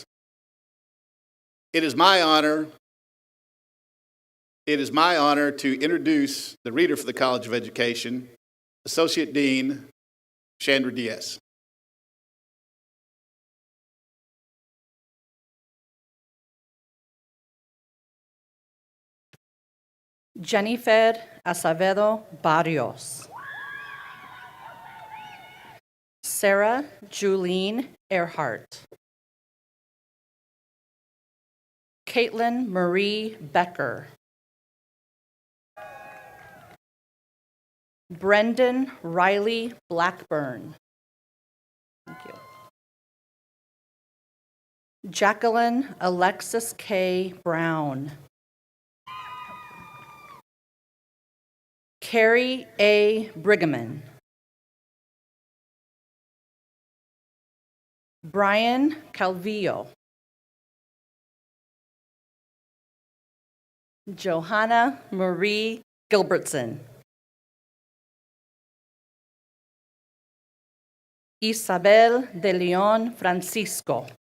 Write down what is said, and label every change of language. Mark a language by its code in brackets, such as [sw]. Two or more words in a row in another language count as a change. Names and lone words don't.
[en] It is my honor to introduce the Reader for the College of Education, Associate Dean Chandra Diaz. Jennifer Acevedo Barrios. Sarah Julene Earhart. Caitlin Marie Becker. Brendan Riley Blackburn. Thank you. Jacqueline Alexis K. Brown. Carrie A. Brigham. Brian Calvillo. Johanna Marie Gilbertson. Isabel de Leon Francisco.